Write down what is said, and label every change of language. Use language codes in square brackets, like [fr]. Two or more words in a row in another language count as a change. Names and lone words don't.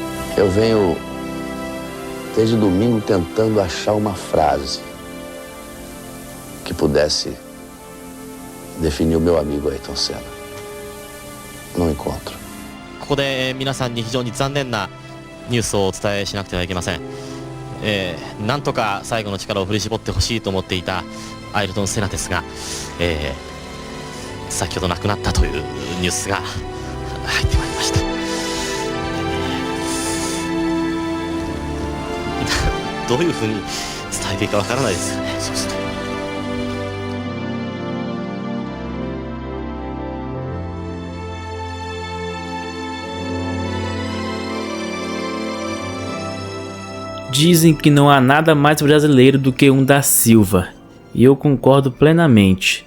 [pt] Eu venho desde domingo tentando achar uma frase que pudesse definir o meu amigo Ayrton Senna. Não encontro. [ja] ここで皆さんに非常に残念なニュースをお伝えしなくてはいけません。なんとか最後の力を振り絞ってほしいと思っていたアイルトン・セナですが、先ほど亡くなったというニュースが入ってまいりました。どういうふうに伝えていいかわからないですよね。そうすると [pt] Dizem que não há nada mais brasileiro do que um da Silva, e eu concordo plenamente.